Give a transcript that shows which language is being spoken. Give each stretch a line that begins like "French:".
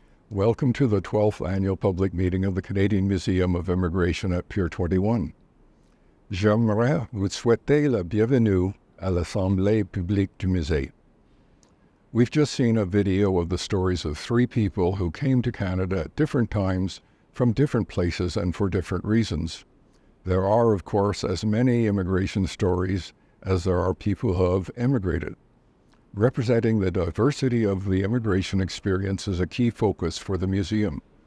English: Welcome to the 12th Annual Public Meeting of the Canadian Museum of Immigration at Pier 21.
French: J'aimerais vous souhaiter la bienvenue à l'Assemblée publique du musée.
English: We've just seen a video of the stories of 3 people who came to Canada at different times, from different places and for different reasons. There are, of course, as many immigration stories as there are people who have immigrated. Representing the diversity of the immigration experience is a key focus for the museum.